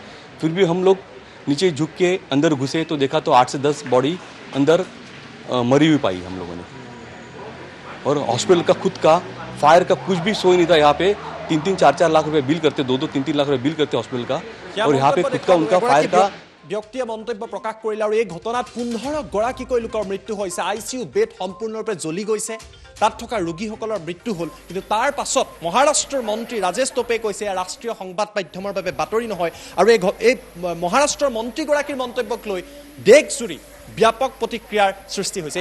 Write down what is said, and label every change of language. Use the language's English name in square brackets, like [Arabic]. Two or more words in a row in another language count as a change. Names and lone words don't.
[Hindi] फिर भी हम लोग नीचे झुक के अंदर घुसे तो देखा तो 8 से 10 बॉडी अंदर मरी हुई पाई हम लोगों ने। और हॉस्पिटल का खुद का फायर का कुछ भी सो ही नहीं था। यहाँ पे 3-3, 4-4 लाख रुपए बिल करते, 2-2, 3-3 लाख रुपए बिल करते हॉस्पिटल का, और यहाँ पे खुद का उनका फायर का [Assamese] ব্যক্তিয়ে মন্তব্য প্ৰকাশ কৰিলে আৰু এই ঘটনাত 15গৰাকীকৈ লোকৰ মৃত্যু হৈছে। আইচিইউ বেড সম্পূৰ্ণৰূপে জ্বলি গৈছে, তাত থকা ৰোগীসকলৰ মৃত্যু হ'ল। কিন্তু তাৰ পাছত মহাৰাষ্ট্ৰৰ মন্ত্ৰী ৰাজেশ টপে কৈছে এয়া ৰাষ্ট্ৰীয় সংবাদ মাধ্যমৰ বাবে বাতৰি নহয়। আৰু এই মহাৰাষ্ট্ৰৰ মন্ত্ৰীগৰাকীৰ মন্তব্যক লৈ দেশজুৰি ব্যাপক প্ৰতিক্ৰিয়াৰ সৃষ্টি হৈছে।